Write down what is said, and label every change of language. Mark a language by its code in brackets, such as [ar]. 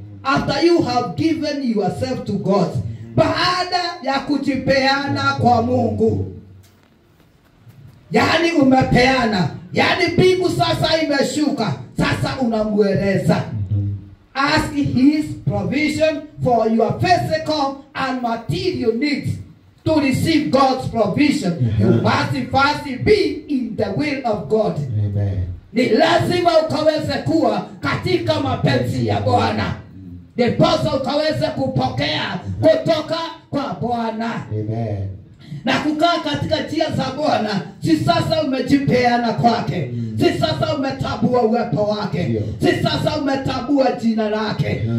[en] After you have given yourself to God. [sw] Baada ya kujipeana kwa Mungu. Yani umepeana. Yani mbingu sasa imeshuka. Sasa unamueleza. [en] Ask his provision for your physical and material needs. To receive God's provision, you must first be in the will of God. Amen. [sw] Ni lazima ukaweze kuwa katika mapenzi ya Bwana. Ndiposa ukaweze kupokea kutoka kwa Bwana. Amen. Na kukaa katika njia za Bwana, si sasa umejipeana kwake. Si sasa umetambua uwepo wake. Si sasa umetambua jina lake.